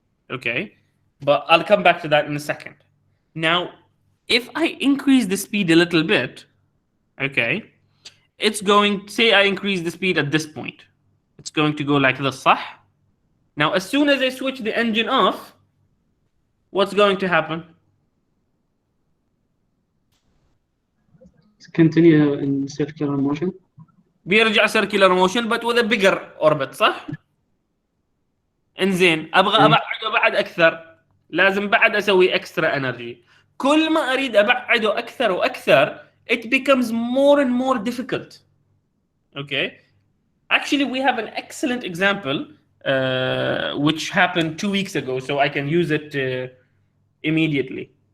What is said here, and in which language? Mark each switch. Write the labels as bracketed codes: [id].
[en] Okay, but I'll come back to that in a second. Now, if I increase the speed a little bit, okay, it's going, say I increase the speed at this point, it's going to go like this, [ar] صح? [en] Now, as soon as I switch the engine off, what's going to happen? Continue in circular motion. [ar] بيرجع [en] circular motion but with a bigger orbit, [ar] صح؟ انزين ابغى ابعده بعد اكثر، لازم بعد اسوي [en] extra energy. [ar] كل ما اريد ابعده اكثر واكثر [en] it becomes more and more difficult. Okay, actually we have an excellent example which happened 2 weeks ago, so I can use it immediately.